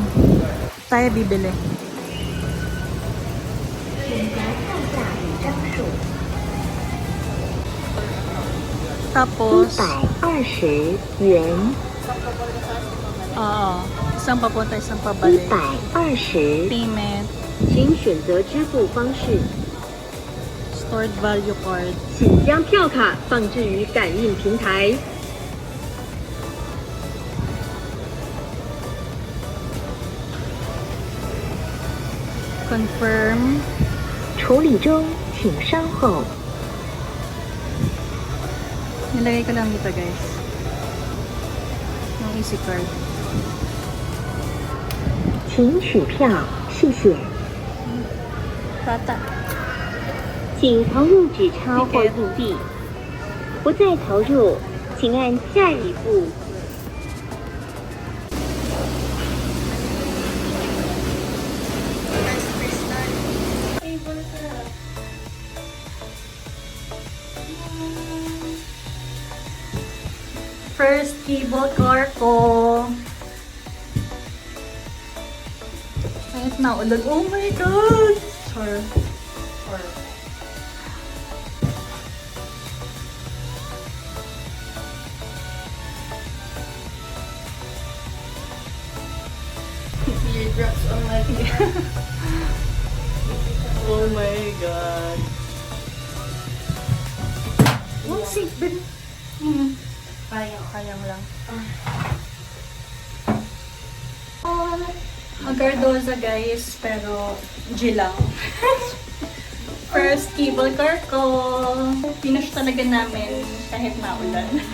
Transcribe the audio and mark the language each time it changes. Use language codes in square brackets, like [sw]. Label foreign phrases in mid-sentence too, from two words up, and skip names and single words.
[tl] Tayo bibili. Tapos [zh] 120元。 [tl] oo. Isang papunta, isang pabalik. [zh] 120， [en] Payment. [zh] 请选择支付方式， [en] Stored value card. [zh] 请将票卡放置于感应平台。 [en] Confirm. [zh] 处理中， 请稍后。 [tl] Nilagay ko lang dito guys. Yung easy card. [zh] 请取票，谢谢。 [tl] Bata. [zh] 请投入纸钞或硬币，不再投入，请按下一步。 [en] First cable car ko. [tl] Kahit na ulan. [en] Oh my God! Sure. Sure. Teardrops on my face. Oh my God. Oh, seatbelt. [tl] Kayang lang. Agardoza guys, pero G lang. [en] First cable car ko. [tl] Pinush talaga namin kahit maulan.